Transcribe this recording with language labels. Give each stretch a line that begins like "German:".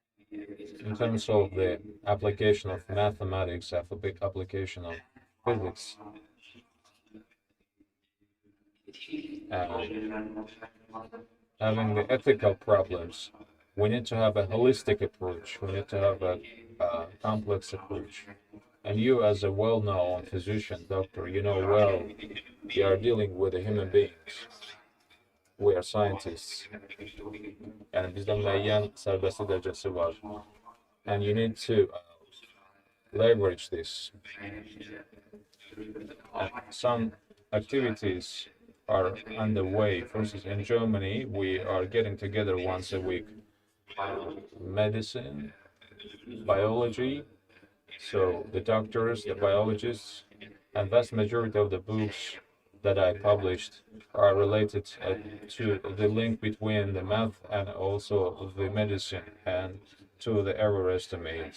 English: In terms of the application of mathematics, application of physics, and having the ethical problems, we need to have a holistic approach. We need to have a complex approach. And you, as a well-known physician, doctor, you know well, we are dealing with the human beings. We are scientists.
Azerbaijani: And bizden müəyyən sərbəstlik dərəcəsi var.
English: And you need to leverage this. And some activities are underway. For instance, in Germany, we are getting together once a week. Medicine, biology, so the doctors, the biologists, and vast majority of the books that I published are related to the link between the math and also the medicine and to the error estimate.